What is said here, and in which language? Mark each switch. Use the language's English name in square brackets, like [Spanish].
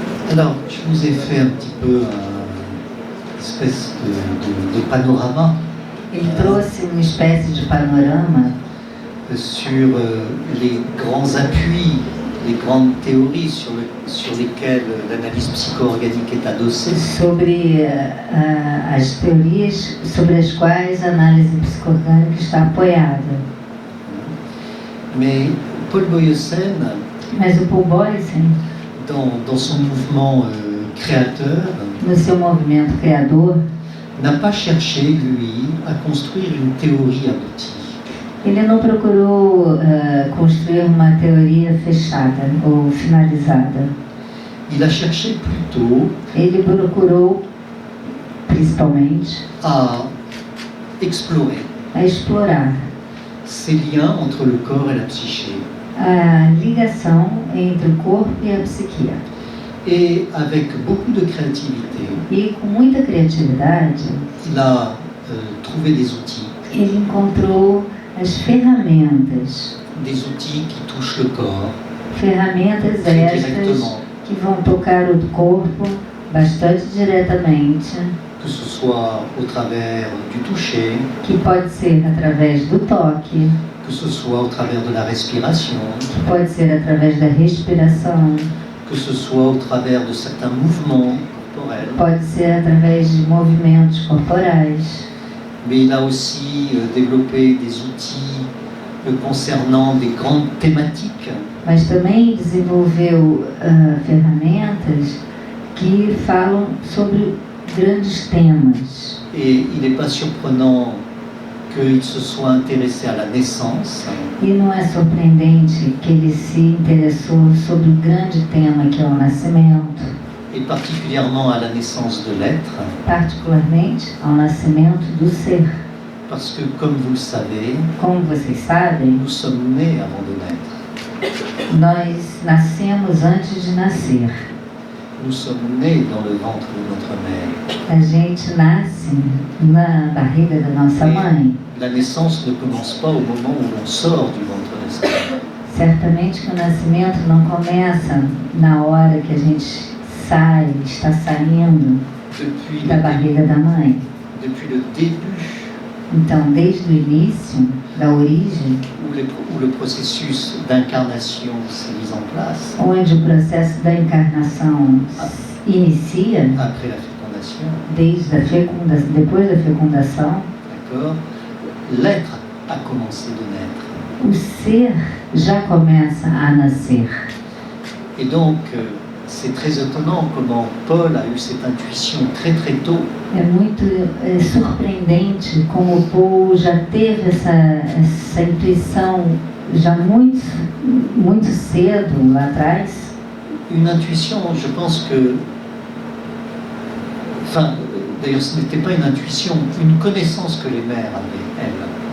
[French] Je vous ai fait un petit peu une espèce de panorama [Portuguese] Ele trouxe uma espécie de panorama [French] sur les grands appuis, les grandes théories sur lesquelles l'analyse psycho-organique est adossée. [Portuguese] sobre as teorias sobre as quais a análise psicoorgânica está apoiada. [French] Mais Paul Boyesen, [Portuguese] Mas o Paul Boyesen, [French] dans son mouvement créateur, [Portuguese] no seu movimento criador, [French] n'a pas cherché, lui, à construire une théorie aboutie. [Portuguese] ele não procurou construir uma teoria fechada ou finalizada. [French] Il a cherché plutôt [Portuguese] Ele procurou, principalmente, [French] à explorer [Portuguese] a explorar [French] ces liens entre le corps et la psyché. [Portuguese] a ligação entre o corpo e a psique. [French] Et avec beaucoup de créativité, [Portuguese] E com muita criatividade, [French] il a trouvé des outils [Portuguese] ele encontrou as ferramentas [French] qui touchent le corps [Portuguese] Ferramentas [French] très [Portuguese] estas [French] directement, [Portuguese] que vão tocar o corpo bastante diretamente, [French] que ce soit au travers du toucher, [Portuguese] que pode ser através do toque, [French] que ce soit au travers de la respiration, [Portuguese] que pode ser através da respiração, [French] que ce soit au travers de certains mouvements corporels. [Portuguese] pode ser através de movimentos corporais. [French] Mais il a aussi développé des outils concernant des grandes thématiques. [Portuguese] Mas também desenvolveu ferramentas que falam sobre grandes temas. [French] Et il n'est pas surprenant qu'il se soit intéressé à la naissance, [Portuguese] E não é surpreendente que ele se interessou sobre o grande tema que é o nascimento, [French] et particulièrement à la naissance de l'être, [Portuguese] particularmente ao nascimento do ser. [French] parce que, comme vous le savez, [Portuguese] Como vocês sabem, [French] nous sommes nés avant de naître. [Portuguese] nós nascemos antes de nascer. [French] Nous sommes nés dans le ventre de notre mère. [Portuguese] A gente nasce na barriga da nossa mãe. [French] La naissance ne commence pas au moment où l'on sort du ventre de sa mère. [Portuguese] Certamente que o nascimento não começa na hora que a gente está saindo [French] Depuis [Portuguese] da barriga da mãe. [French] depuis le début [Portuguese] Então, desde o início, da origem, [French] où le processus d'incarnation s'est mis en place, [Portuguese] onde o processo da encarnação inicia, [French] après la fécondation, [Portuguese] desde a depois da fecundação, [French] d'accord, l'être a commencé de naître. [Portuguese] o ser já começa a nascer. [French] Et donc, c'est très étonnant comment Paul a eu cette intuition très très tôt. [Portuguese] É muito surpreendente como o Paul já teve essa intuição já muito cedo lá atrás. [French] Une intuition, je pense que... Enfin, d'ailleurs, ce n'était pas une intuition, une connaissance que les mères avaient, elles.